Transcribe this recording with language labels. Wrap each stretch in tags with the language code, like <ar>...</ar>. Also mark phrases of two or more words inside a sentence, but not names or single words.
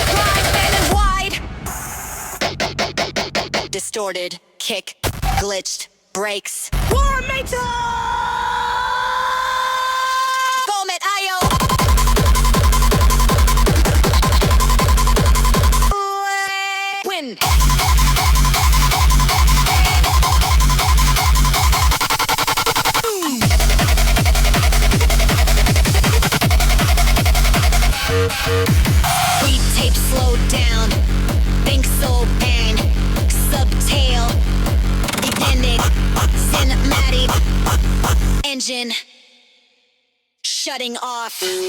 <en>Distorted, kick, glitched, breaks. Wormate! Wormate, ayo! Win! Beat tape slow down, think so bang, subtail, ending, cinematic, engine, shutting off.</en>